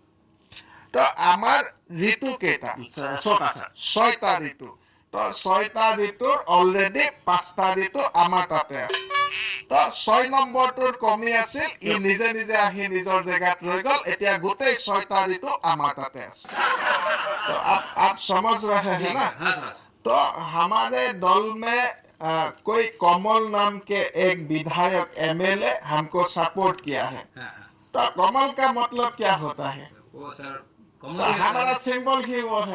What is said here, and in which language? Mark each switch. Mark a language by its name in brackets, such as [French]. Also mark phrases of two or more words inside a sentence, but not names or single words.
[Assamese] তো আমাৰ ঋতু কেইটা? ছয়টা ঋতু। তো ছয়টা ঋতুৰ অলৰেডি 5টা ঋতু আমাৰ তাতে আছে। তো 6 নম্বৰটোৰ কমি আছিল, ই নিজে নিজে আহি নিজৰ জেগাত ৰৈ গ'ল। এতিয়া গোটেই 6টা ঋতু আমাৰ তাতে আছে। [Hindi] तो आप समझ रहे हैं ना? तो हमारे दल में कोई कमल नाम के एक विधायक एमएलए हमको सपोर्ट किया है। तो कमल का मतलब क्या होता है? वो सर तो हमारा सिंबल ही वो है।